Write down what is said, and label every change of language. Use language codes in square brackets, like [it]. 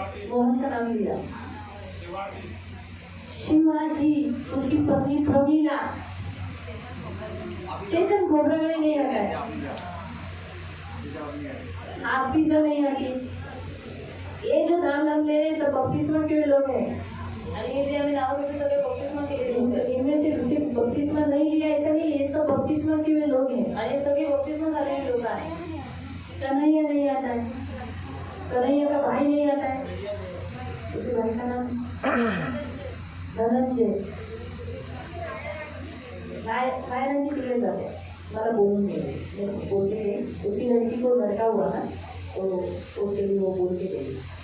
[hi] मोहन का नाम लिया, शिवाजी, उसकी पत्नी प्रमीला, चेतन घोबराले नहीं आता है, हाफिजा नहीं आती, ये जो नाम ले रहे सब बपतिस्मा के लोग हैं, [mr] आणि हे जे आम्ही नाव घेतो सगळे बपतिस्मा केलेले लोक आहेत. [hi] इनमें से किसी बपतिस्मा नहीं लिया ऐसा नहीं, ये सब बपतिस्मा के लोग हैं। [mr] आणि हे सगळे बपतिस्मा झालेले लोक आहेत. [hi] कन्हैया नहीं आता है, कन्हैया का भाई नहीं आता है, उसके भाई का नाम धनंजय, नारायण [mr] तिकडे जाते, मला बोलून गेले, [hi] बोलते गए, उसकी लड़की को लड़का हुआ ना, तो उसके लिए वो बोल के गई।